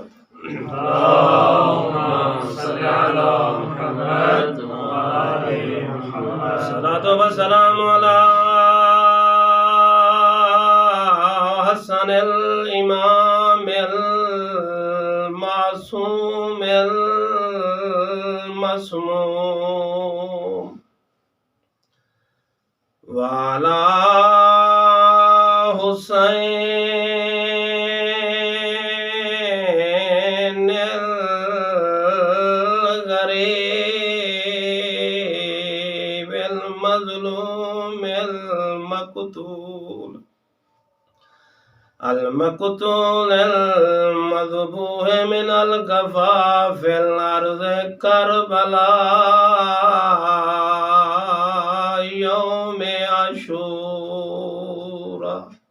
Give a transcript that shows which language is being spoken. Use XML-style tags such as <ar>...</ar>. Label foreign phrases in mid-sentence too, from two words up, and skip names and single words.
<ar>اللهم صل على محمد وآل محمد. الصلاة والسلام على حسن الإمام المعصوم मसमूम والحسين الغريب المظلوم المقتول المقتول المذبوح من القفا في الأرض كربلاء يوم عاشوراء</ar>